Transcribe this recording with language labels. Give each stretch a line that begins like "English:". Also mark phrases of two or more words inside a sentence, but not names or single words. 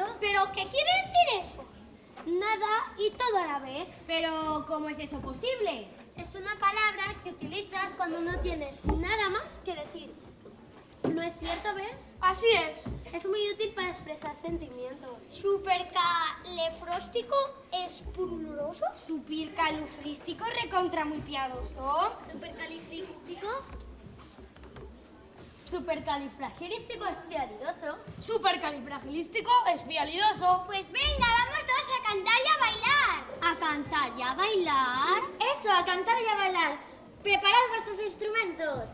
Spanish: ¿Pero qué quiere decir eso? Nada y todo a la vez. Pero, ¿cómo es eso posible? Es una palabra que utilizas cuando no tienes nada más que decir. ¿No es cierto, Ben? Así es. Es muy útil para expresar sentimientos. ¿Supercalefróstico espuruloso? Supercalifrístico recontra muy piadoso. ¿Supercalifrístico? Supercalifragilístico-espialidoso. Supercalifragilístico espialidoso. Pues venga, vamos todos a cantar y a bailar. ¿A cantar y a bailar? Eso, a cantar y a bailar. Preparad vuestros instrumentos.